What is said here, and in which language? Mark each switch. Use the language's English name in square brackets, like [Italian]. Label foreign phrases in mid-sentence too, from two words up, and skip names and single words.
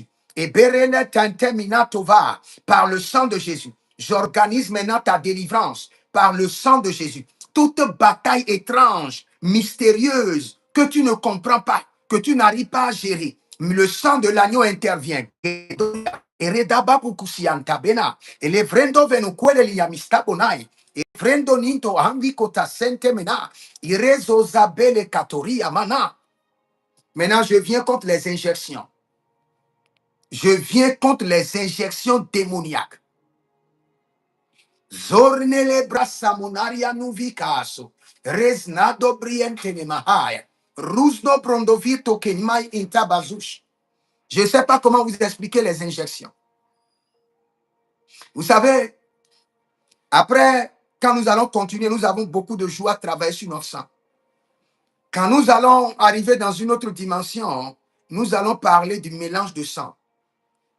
[French] Et Berene Tanteminatova, par le sang de Jésus. J'organise maintenant ta délivrance par le sang de Jésus. Toute bataille étrange, mystérieuse, que tu ne comprends pas, que tu n'arrives pas à gérer, le sang de l'agneau intervient. Et redaba bukusianta bena, et les vrendo venuquele liamista bonai, et vrendo ninto anvi kota sente mena, irezo zabele katoria mana. Maintenant, je viens contre les injections. Je viens contre les injections démoniaques. Zornele brasamunaria nuvicaso. Resnado briente ne mahaya. Rusno brondovito kenmai intabazush. Je ne sais pas comment vous expliquer les injections. Vous savez, après, quand nous allons continuer, nous avons beaucoup de joie à travailler sur notre sang. Quand nous allons arriver dans une autre dimension, nous allons parler du mélange de sang.